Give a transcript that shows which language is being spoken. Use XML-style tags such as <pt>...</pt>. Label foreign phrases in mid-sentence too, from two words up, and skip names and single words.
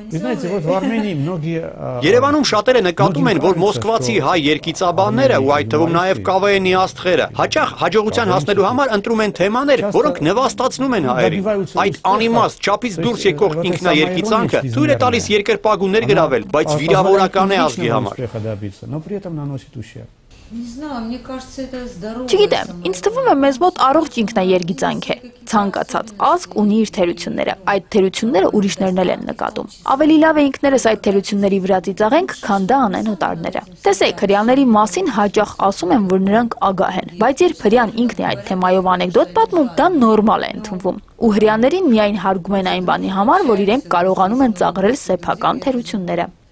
<hy>Երևանում շատերը նկատում են, որ մոսկվացի հայ երգիծաբանները ու այդ թվում նաև ԿՎՆ-ի աստղերը հաճախ հաջողության հասնելու համար ընտրում են թեմաներ, որոնք նվաստացնում են հայերին։ Այդ անիմաստ չափից դուրս եկող ինքնաերգիծանքը թույլ է տալիս երկրպագուներ գրավել, բայց վիրավորական է ազգի համար։</hy> <ru>Не знаю, мне кажется, это здорово.</ru> <hy>Չգիտեմ, ինձ թվում է մեզ մոտ առողջ ինքնաերգիծանք է։ Ցանկացած ազգ ունի իր թերությունները, այդ թերությունները ուրիշներն էլ են նկատում։ Ավելի լավ է ինքներս այդ թերությունների վրա ծիծաղենք, քան դա անեն օտարները։ Տեսեք, հրեաների մասին հաճախ ասում են, որ նրանք ագահ են, բայց երբ հրեան ինքն է այդ թեմայով անեկդոտ պատմում, դա նորմալ է ընդունվում։ Ու հրեաներին միայն հարգում են այն բանի համար, որ իրենք կարողանում են ծաղրել սեփական թերությունները։</hy>